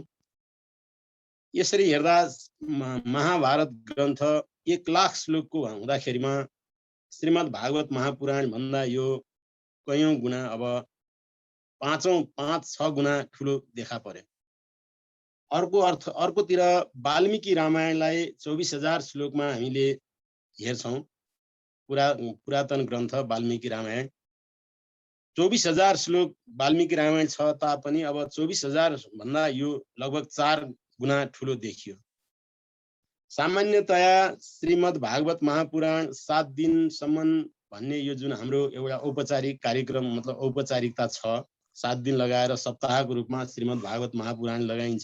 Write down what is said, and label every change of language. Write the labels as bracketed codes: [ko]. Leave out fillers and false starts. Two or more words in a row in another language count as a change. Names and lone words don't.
[ne] यसरी हेर्दा महाभारत ग्रन्थ 1,00,000 श्लोकको हुँदाखेरिमा श्रीमद् भागवत महापुराण भन्दा यो कयौं गुणा अब 5-6 गुणा ठुलो देखा पर्यो। अर्कोतिर वाल्मीकि रामायणलाई 24,000 श्लोकमा हामीले हेर्छौं। पुरातन ग्रन्थ वाल्मीकि रामायण 24,000 श्लोक वाल्मीकि रामायण छ तापनि अब 24,000 भन्दा यो लगभग 4 गुणा ठुलो देखियो। सामान्यतया श्रीमद् भागवत महापुराण 7 दिनसम्म भन्ने यो जुन हाम्रो एउटा औपचारिक कार्यक्रम मतलब औपचारिकता छ, 7 दिन लगाएर सप्ताहको रूपमा श्रीमद् भागवत महापुराण लगाइन्छ।